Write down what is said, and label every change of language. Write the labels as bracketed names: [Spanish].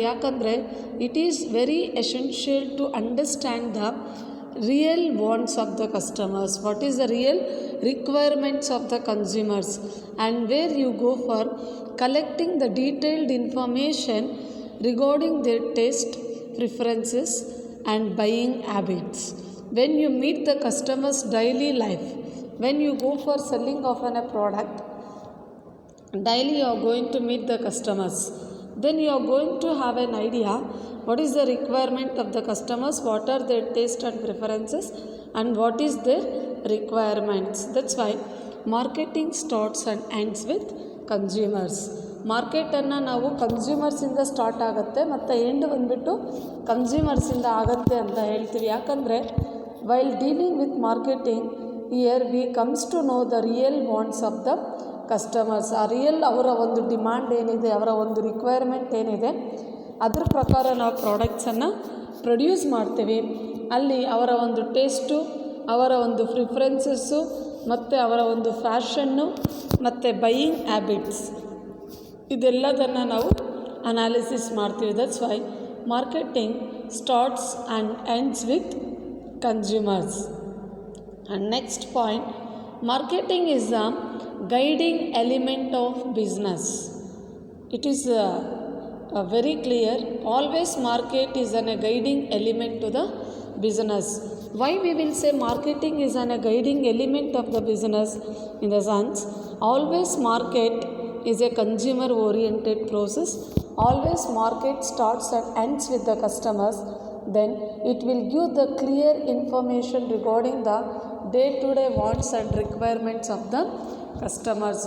[Kannada] ಯಾಕಂದರೆ [English] It is very essential to understand the real wants of the customers, what is the real requirements of the consumers, and where you go for collecting the detailed information regarding their taste, preferences and buying habits. When you meet the customer's daily life, when you go for selling of a product, daily you are going to meet the customers. Then you are going to have an idea what is the requirement of the customers, what are their taste and preferences, and what is their requirements. That's why marketing starts and ends with consumers. [Kannada] ಮಾರ್ಕೆಟನ್ನು ನಾವು ಕನ್ಸ್ಯೂಮರ್ಸಿಂದ start ಆಗುತ್ತೆ ಮತ್ತು end ಬಂದುಬಿಟ್ಟು ಕನ್ಸ್ಯೂಮರ್ಸಿಂದ ಆಗುತ್ತೆ ಅಂತ ಹೇಳ್ತೀವಿ. ಯಾಕಂದರೆ [English] While dealing with marketing here we comes to know the real wants of the customers. [Kannada] ಆ real ಅವರ ಒಂದು ಡಿಮ್ಯಾಂಡ್ ಏನಿದೆ, ಅವರ ಒಂದು ರಿಕ್ವೈರ್ಮೆಂಟ್ ಏನಿದೆ, ಅದ್ರ ಪ್ರಕಾರ ನಾವು ಪ್ರಾಡಕ್ಟ್ಸನ್ನು ಪ್ರೊಡ್ಯೂಸ್ ಮಾಡ್ತೀವಿ. ಅಲ್ಲಿ ಅವರ ಒಂದು ಟೇಸ್ಟು, ಅವರ ಒಂದು ಪ್ರಿಫರೆನ್ಸಸ್ಸು ಮತ್ತು ಅವರ ಒಂದು ಫ್ಯಾಷನ್ನು ಮತ್ತು ಬೈಯಿಂಗ್ ಹ್ಯಾಬಿಟ್ಸ್, ಇದೆಲ್ಲದನ್ನು ನಾವು ಅನಾಲಿಸಿಸ್ ಮಾಡ್ತೀವಿ. [English] That's why marketing starts and ends with consumers. And next point, marketing is a guiding element of business. It is very clear, always market is an a guiding element to the business. Why we will say marketing is a guiding element of the business? In the sense, always market is a consumer oriented process. Always market starts and ends with the customers. Then it will give the clear information regarding the day-to-day wants and requirements of the customers.